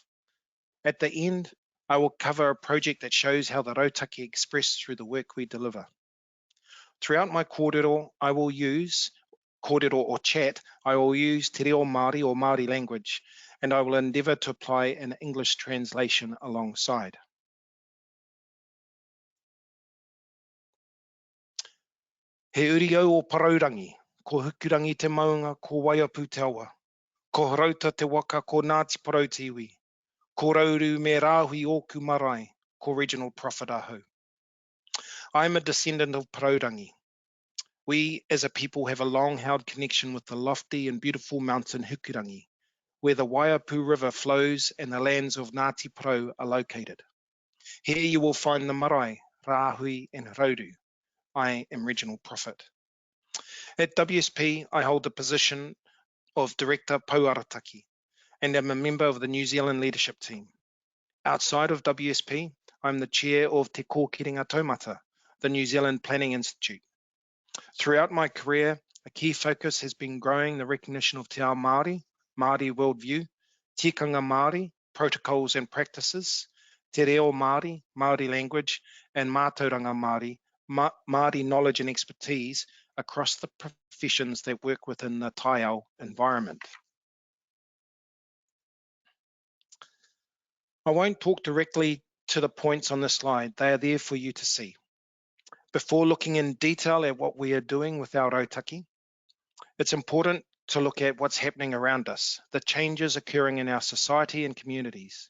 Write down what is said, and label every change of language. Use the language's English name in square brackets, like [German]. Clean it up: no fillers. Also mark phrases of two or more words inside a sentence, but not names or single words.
[English] At the end, I will cover a project that shows how the Rautaki express through the work we deliver. Throughout my kōrero, I will use kōrero or chat, I will use [Māori] Te Ao Māori [English] or Māori language, and I will endeavour to apply an English translation alongside. [Māori] He uri au o paraurangi, ko hukurangi te maunga ko waiapu te awa, ko rauta te waka ko Ngāti Parau te iwi, ko rauru me rāhui oku marae, ko Reginald Proffit ahau. [English] I am a descendant of paraurangi. We as a people have a long-held connection with the lofty and beautiful mountain Hukurangi, where the Waiapu River flows and the lands of Ngāti Parau are located. Here you will find the marae, rāhui and rauru. I am Reginald Proffit. At WSP, I hold the position of Director [Māori] Pou Arataki [English] and am a member of the New Zealand leadership team. Outside of WSP, I'm the chair of Te Kōkiringa Taumata, the New Zealand Planning Institute. Throughout my career, a key focus has been growing the recognition of [Māori] Te Ao Māori, [English] Māori worldview, [Māori] tikanga Māori, [English] protocols and practices, [Māori] Te Reo Māori, [English] Māori language, and [Māori] mātauranga Māori, [English] Māori knowledge and expertise across the professions that work within the [Māori] Tai Ao [English] environment. I won't talk directly to the points on this slide, they are there for you to see. Before looking in detail at what we are doing with our Rautaki, it's important to look at what's happening around us, the changes occurring in our society and communities.